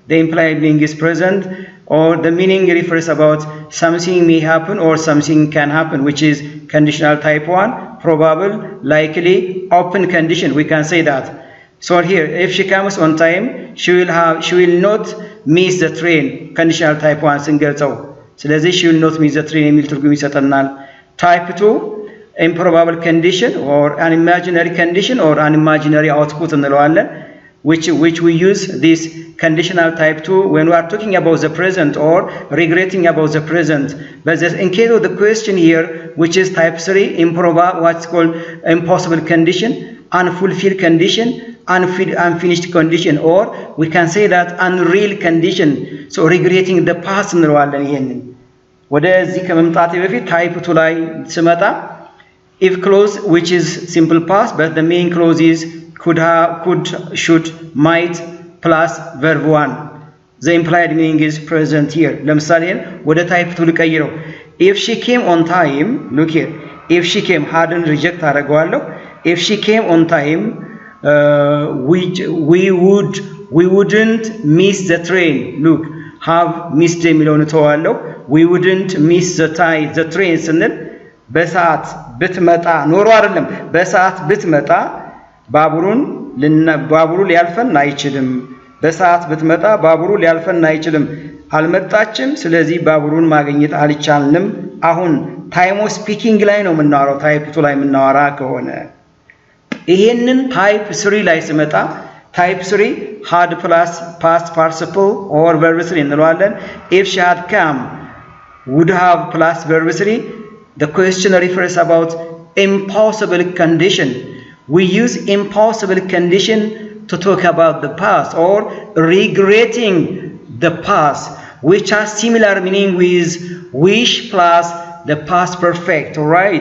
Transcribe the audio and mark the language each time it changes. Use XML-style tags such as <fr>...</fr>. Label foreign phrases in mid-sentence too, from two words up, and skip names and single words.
<en>The implied being is present, or the meaning refers about something may happen or something can happen, which is conditional type 1, probable, likely, open condition. We can say that. So here, if she comes on time, she will not miss the train. Conditional type 1</en> <am>ስንገልጸው ስለዚህ</am> <en>she will not miss the train</en> <am>የሚል ትርጉም ይሰጠናል።</am> <en>Type 2 improbable condition or an imaginary condition or an imaginary output እንለዋለን. Which we use this conditional type 2 when we are talking about the present or regretting about the present. But in case of the question here, which is type 3, improbable, what's called impossible condition, unfulfilled condition, unfinished condition, or we can say that unreal condition. So regretting the past እንለዋለን።</en> <am>ይሄንን ወደዚህ ከመምጣቴ በፊት</am> <en>type 2</en> <am>ላይ ስመጣ</am> <en>if clause which is simple past but the main clause is could, should, might plus verb 1. The implied meaning is present here.</en> <am>ለምሳሌ ወደ type 2 ልቀይረው።</am> <en>if she came on time, look here, if she came hadn't reject አደርገዋለሁ። if she came on time, we wouldn't miss the train. Look, have missed</en> <am>የሚለውን ተዋለሁ።</am> <en>we wouldn't miss the train</en> <am>ስንል በሰዓት ብትመጣ ኖሮ አይደለም፣ በሰዓት ብትመጣ ባቡሩ ሊያልፈን አይችልም። በሰዓት ብትመጣ ባቡሩ ሊያልፈን አይችልም። አልመጣችም፣ ስለዚህ ባቡሩን ማግኘት አልቻልንም። አሁን</am> <en>time of speaking</en> <am>ላይ ነው የምናወራው። ታይፕ 2 ላይ የምናወራ ከሆነ ይሄንን ታይፕ 3 ላይ ስመጣ ታይፕ 3</am> <en>had plus past participle or verb 3</en> <am>እንለዋለን።</am> <en>if she had come would have plus verb 3. the question refers about impossible condition. We use impossible condition to talk about the past or regretting the past, which has similar meaning with wish plus the past perfect, alright?</en>